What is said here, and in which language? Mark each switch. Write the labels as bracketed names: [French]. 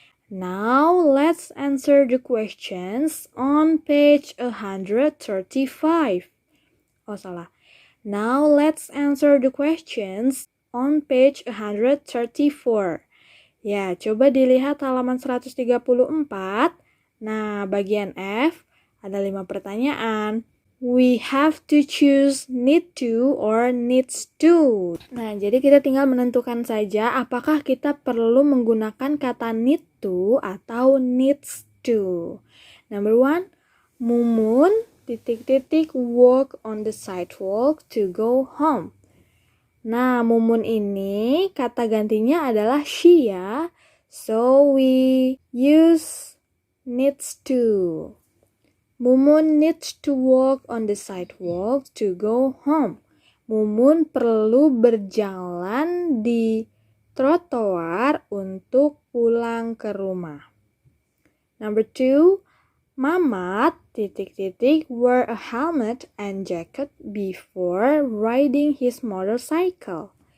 [English] Now, let's answer the questions on page 135. [Indonesian] Oh, salah. [English] Now, let's answer the questions on page 134. [Indonesian] Ya, coba dilihat halaman 134. Nah, bagian F ada 5 pertanyaan. [English] We have to choose need to or needs to. [Indonesian] Nah, jadi kita tinggal menentukan saja apakah kita perlu menggunakan kata need to atau needs to. [English] Number 1, Mumun walk on the sidewalk to go home. [Indonesian] Nah, Mumun ini kata gantinya adalah she ya. [English] So we use needs to. Mumun needs to walk on the sidewalk to go home. [Indonesian] Mumun perlu berjalan di trotoar untuk pulang ke rumah. [English] Number 2, Mamat wear a helmet and jacket before riding his motorcycle.